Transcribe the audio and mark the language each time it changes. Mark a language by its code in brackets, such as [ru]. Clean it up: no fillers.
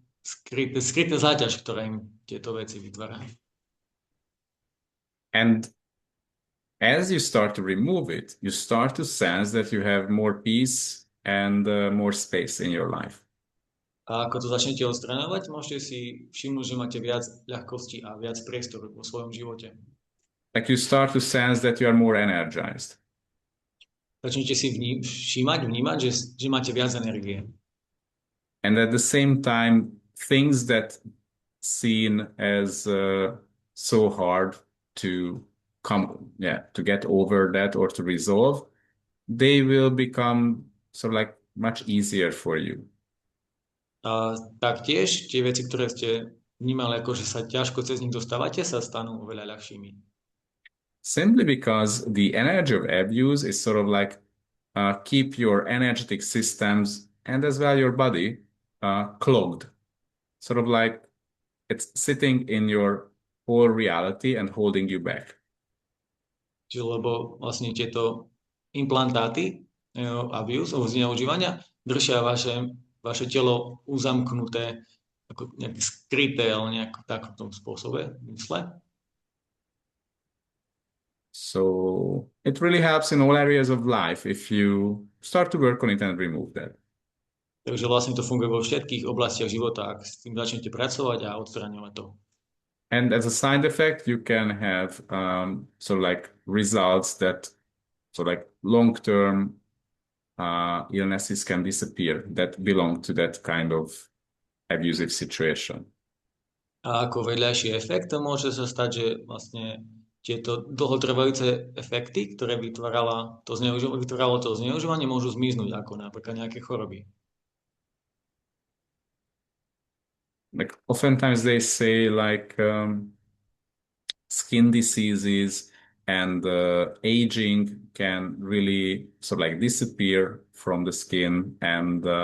[sk] skryté záťaž, ktorá im tieto veci vytvára. [en] And as you start to remove it, you start to sense that you have more peace and more space in your life. [sk] A ako to začnete odstraňovať, môžete si všimnúť, že máte viac ľahkosti a viac priestoru vo svojom živote. [en] Like you start to sense that you are more energized. [sk] Začnete si vnímať, že máte viac energie. [en] And at the same time, things that seen as so hard to to get over that or to resolve, they will become sort of like much easier for you. [sk] A taktiež tie veci, ktoré ste vnímali ako, že sa ťažko cez nich dostávate, sa stanú oveľa ľahšími. [en] Simply because the energy of abuse is sort of like keep your energetic systems and as well your body clogged. Sort of like it's sitting in your whole reality and holding you back. [sk] Čiže lebo vlastne tieto implantáty abuse, zneužívania, držia vaše telo uzamknuté, ako nejaké skryté, ale nejak takom spôsobe, mysle. [en] So it really helps in all areas of life if you start to work on it and remove that. [sk] Takže vlastne to funguje vo všetkých oblastiach života, ak s tým začnete pracovať a odstraňovať to. [en] And as a side effect, you can have sort of like results that sort of like long-term illnesses can disappear that belong to that kind of abusive situation. [sk] A ako vedľajší efekt môže sa stať, že vlastne tieto dlhotrvajúce efekty, ktoré vytváralo to zneužívanie, môžu zmiznúť, ako napríklad nejaké choroby. [en] Like oftentimes they say like skin diseases and aging can really sort of like disappear from the skin and